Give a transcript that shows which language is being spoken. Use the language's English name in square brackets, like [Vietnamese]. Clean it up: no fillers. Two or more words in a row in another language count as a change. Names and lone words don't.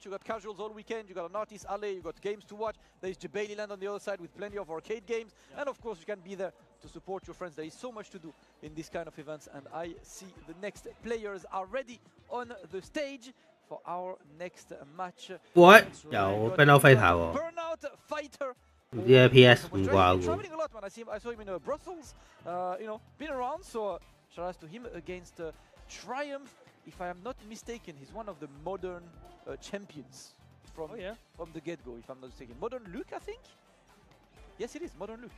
[English] You got casuals all weekend, you got an artist alley, you got games to watch. There's Jabali Land on the other side with plenty of arcade games. And of course, you can be there to support your friends. There is so much to do in this kind of events, and I see the next players are ready on the stage for our next match. [Cantonese] 喂，有 Burnout Fighter 喎， Burnout Fighter. 唔知喺 PS 唔掛喎。 [English] Traveling a lot, man. I saw him in Brussels. You know, been around. So shout out to him against Triumph. If I am not mistaken, he's one of the modern champions from the get-go. If I'm not mistaken, Modern Luke, I think. Yes, it is Modern Luke.